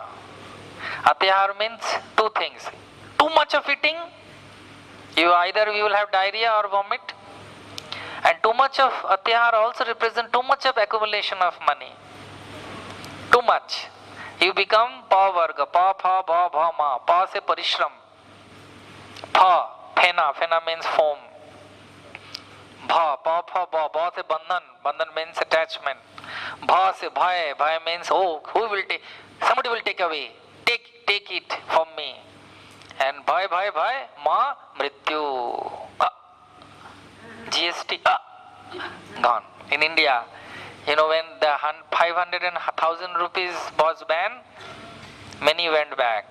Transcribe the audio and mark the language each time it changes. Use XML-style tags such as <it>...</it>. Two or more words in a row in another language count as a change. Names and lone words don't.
<en>Atyahara means 2 things. Too much of eating, you will have diarrhea or vomit. And too much of atyahara also represents too much of accumulation of money. Too much. You become</en> <hi>प वर्ग, प फ भ भ म, प से परिश्रम.</hi> <en>Pha, phena means foam. Bha, pa pha ba,</en> <hi>ब से बंधन, बंधन</hi> <en>means attachment.</en> <hi>भ से भाई, भाई</hi> <en>means who will take, somebody will take away. Take it from me. And bhai,</en> <hi>म मृत्यु.</hi> <en>GST, gone. In India, when the 500 and 1000 rupees was banned, many went back.</en>